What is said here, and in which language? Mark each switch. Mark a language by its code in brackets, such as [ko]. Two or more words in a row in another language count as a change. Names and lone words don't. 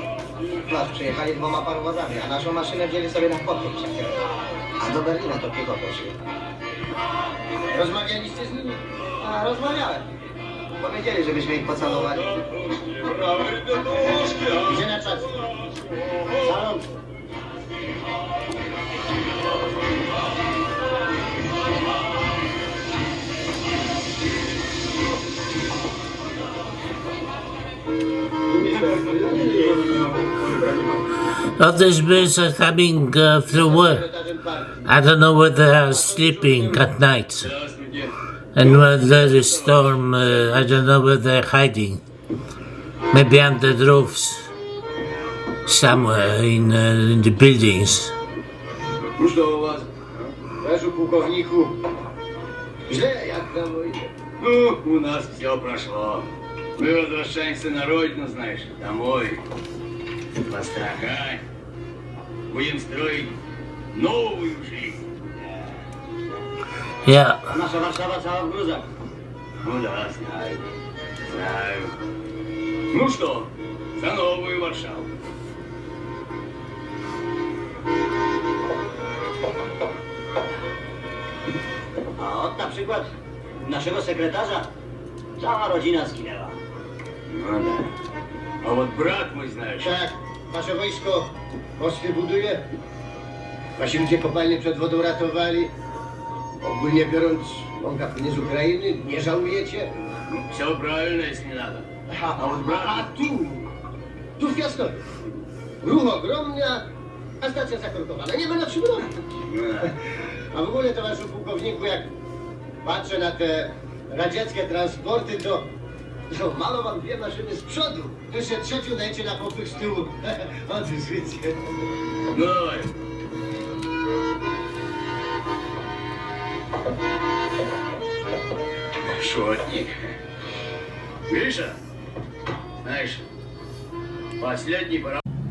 [pl] Patrz, przyjechali 2 parowozami, a naszą maszynę wzięli sobie na podwór. A do Berlina to piechotą szli. Rozmawialiście z nimi? A rozmawiałem. Powiedzieli, żebyśmy ich pocałowali. Gdzie na czas? Salon. [en] All these birds are coming through work. I don't know where they are sleeping at night. And when there is storm, I don't know where they're hiding. Maybe under the roofs. Somewhere in the buildings. [pl] Cóż to u was? Weszu pułkowniku. Źle, jak tam wojnie? [ru] Ну, у нас все прошло. Мы возвращаемся на родину, знаешь, домой. Пострахай. Будем строить новую жизнь. Yeah. [pl] Nasza Warszawa cała w gruzach. [ru] Ну да, знаю. Знаю. Ну что, за новую Варшаву. [pl] A od na przykład naszego sekretarza cała rodzina zginęła. [ru] Ну да. А вот брат мой, знаешь, [pl] Tak, wasze wojsko mosty buduje. Wasi ludzie kopalnie przed wodą ratowali. Ogólnie biorąc, mąka płynie z Ukrainy, nie żałujecie? [ru] все правильно, если не надо. [pl] A tu w Piastowie. Ruch ogromny, a stacja zakorkowana. Nie ma na czym robić. A w ogóle, towarzyszu pułkowniku, jak patrzę na te radzieckie transporty, to malo wam 2 maszyny z przodu. Jeszcze trzecią dajcie na popych z tyłu. Odrzućcie. [ru] Ну давай. Шотник. Гриша, знаешь, последний пора.